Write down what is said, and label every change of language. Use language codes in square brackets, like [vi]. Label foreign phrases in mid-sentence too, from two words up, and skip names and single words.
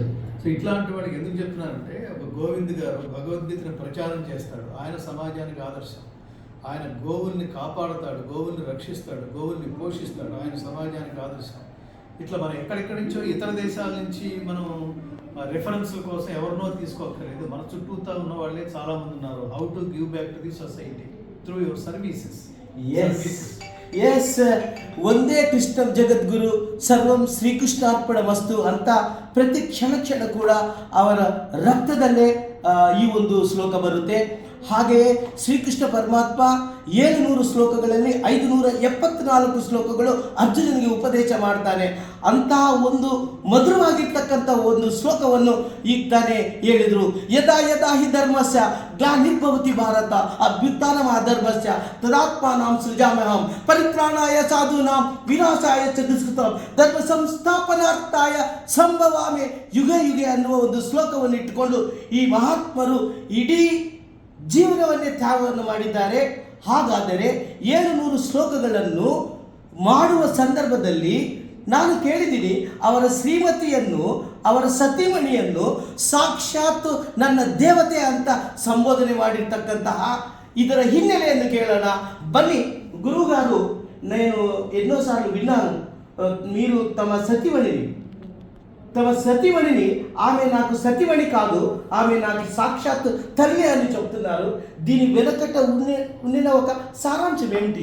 [te] సో ఇట్లాంటి వాడికి ఎందుకు చెప్తున్నానంటే, ఒక గోవింద్ గారు భగవద్గీతను ప్రచారం చేస్తాడు. ఆయన సమాజానికి ఆదర్శం. ఆయన గోవుల్ని కాపాడుతాడు, గోవుల్ని రక్షిస్తాడు, గోవుల్ని పోషిస్తాడు. ఆయన సమాజానికి ఆదర్శం. ఇట్లా మనం ఎక్కడెక్కడి నుంచో ఇతర దేశాల నుంచి మనం రెఫరెన్స్ల కోసం ఎవరినో తీసుకోక్కర్లేదు. మన చుట్టూతా ఉన్న వాళ్ళే చాలామంది ఉన్నారు. [en] how to give back to the society through your services. [te] ఎస్, [sa] వందే ಕೃಷ್ಣ ಜಗದ್ಗುರು ಸರ್ವಂ ಶ್ರೀಕೃಷ್ಣಾರ್ಪಣಮಸ್ತು [kn] ಅಂತ ಪ್ರತಿ ಕ್ಷಣ ಕೂಡ ಅವರ ರಕ್ತದಲ್ಲೇ ಈ ಒಂದು ಶ್ಲೋಕ ಬರುತ್ತೆ. ಹಾಗೆಯೇ ಶ್ರೀಕೃಷ್ಣ ಪರಮಾತ್ಮ 700 ಶ್ಲೋಕಗಳಲ್ಲಿ 574 ಶ್ಲೋಕಗಳು ಅರ್ಜುನನಿಗೆ ಉಪದೇಶ ಮಾಡ್ತಾನೆ. ಅಂತಹ ಒಂದು ಮಧುರವಾಗಿರ್ತಕ್ಕಂಥ ಒಂದು ಶ್ಲೋಕವನ್ನು ಈಗ ತಾನೇ ಹೇಳಿದರು. [sa] ಯದಾ ಯದಾ ಹಿ ಧರ್ಮಸ್ಯ ಗ್ಲಾನಿರ್ಭವತಿ ಭಾರತ ಅಭ್ಯುತ್ಥಾನಂ ಅಧರ್ಮಸ್ಯ ತದಾತ್ಮಾನಾಂ ಸೃಜಾಮ್ಯಹಂ ಪರಿತ್ರಾಣಾಯ ಸಾಧೂನಾಂ ವಿನಾಶಾಯ ಚ ದುಷ್ಕೃತಾಂ ಧರ್ಮ ಸಂಸ್ಥಾಪನಾರ್ಥಾಯ ಸಂಭವಾಮಿ ಯುಗ ಯುಗೆ [kn] ಅನ್ನುವ ಒಂದು ಶ್ಲೋಕವನ್ನು ಇಟ್ಟುಕೊಂಡು ಈ ಮಹಾತ್ಮರು ಇಡೀ ಜೀವನವನ್ನೇ ತ್ಯಾಗವನ್ನು ಮಾಡಿದ್ದಾರೆ. ಹಾಗಾದರೆ 700 ಶ್ಲೋಕಗಳನ್ನು ಮಾಡುವ ಸಂದರ್ಭದಲ್ಲಿ ನಾನು ಕೇಳಿದ್ದೀನಿ, ಅವರ ಶ್ರೀಮತಿಯನ್ನು, ಅವರ ಸತಿಮಣಿಯನ್ನು ಸಾಕ್ಷಾತ್ ನನ್ನ ದೇವತೆ ಅಂತ ಸಂಬೋಧನೆ ಮಾಡಿರ್ತಕ್ಕಂತಹ ಇದರ ಹಿನ್ನೆಲೆಯನ್ನು ಕೇಳೋಣ ಬನ್ನಿ. [te] గురువుగారు, నేను ఎన్నోసార్లు విన్నాను, మీరు తమ సతిమణిని ఆమె నాకు సతిమణి కాదు, ఆమె నాకు సాక్షాత్ తల్లి అని చెప్తున్నారు. దీని వెనకట ఉండిన ఒక సారాంశం ఏమిటి?